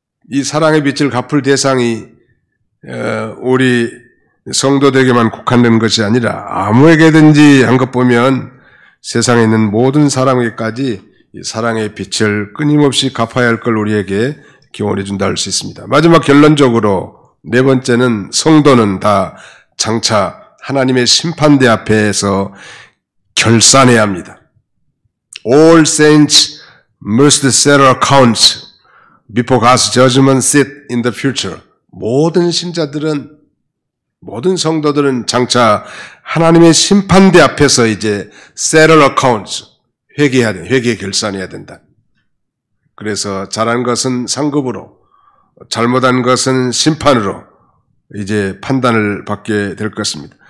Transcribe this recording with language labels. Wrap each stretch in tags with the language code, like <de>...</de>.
<ko>이 사랑의 빚을 갚을 대상이 우리 성도들에게만 국한된 것이 아니라 아무에게든지 한 것 보면 세상에 있는 모든 사람에게까지 사랑의 빛을 끊임없이 갚아야 할 걸 우리에게 기원해 준다 할 수 있습니다. 마지막 결론적으로 네 번째는 성도는 다 장차 하나님의 심판대 앞에서 결산해야 합니다.</ko> <en>All saints must settle accounts before God's judgment seat in the future.</en> <ko>모든 신자들은, 모든 성도들은 장차 하나님의 심판대 앞에서 이제 settle accounts, 회개해야 돼, 회개 결산해야 된다. 그래서 잘한 것은 상급으로, 잘못한 것은 심판으로 이제 판단을 받게 될 것입니다.</ko>